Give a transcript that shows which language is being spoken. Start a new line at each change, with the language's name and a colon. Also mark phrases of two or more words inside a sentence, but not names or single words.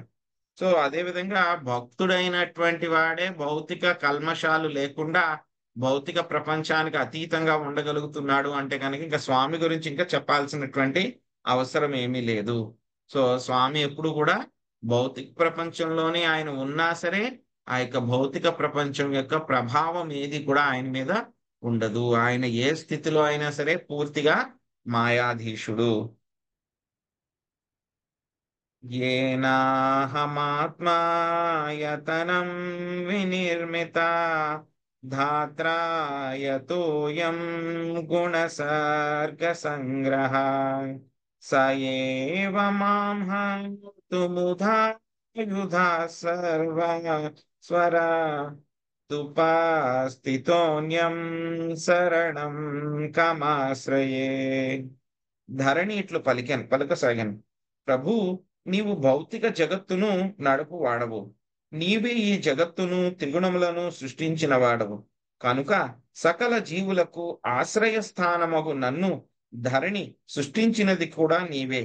Telugu: సో అదే విధంగా భక్తుడైనటువంటి వాడే భౌతిక కల్మషాలు లేకుండా భౌతిక ప్రపంచానికి అతీతంగా ఉండగలుగుతున్నాడు అంటే కనుక ఇంకా స్వామి గురించి ఇంకా చెప్పాల్సినటువంటి అవసరం ఏమీ లేదు. సో స్వామి ఎప్పుడు కూడా భౌతిక ప్రపంచంలోనే ఆయన ఉన్నా సరే ఆ యొక్క భౌతిక ప్రపంచం యొక్క ప్రభావం ఏది కూడా ఆయన మీద ఉండదు. ఆయన ఏ స్థితిలో అయినా సరే పూర్తిగా మాయాధీశుడు.
Sanskrit: येनाहमात्मायतनं विनिर्मिता धात्रायतोऽयं गुणसर्गसङ्ग्रहः स एव मां हन्तुमुधायुधा सर्वा स्वरा తుపాస్థితోన్యం శరణం కమాశ్రయే.
Telugu: ధరణి ఇట్లు పలుకసాగాను, ప్రభు నీవు భౌతిక జగత్తును నడుపు వాడవు, నీవే ఈ జగత్తును త్రిగుణములను సృష్టించిన వాడవు కనుక సకల జీవులకు ఆశ్రయస్థానమగు నన్ను ధరణి సృష్టించినది కూడా నీవే.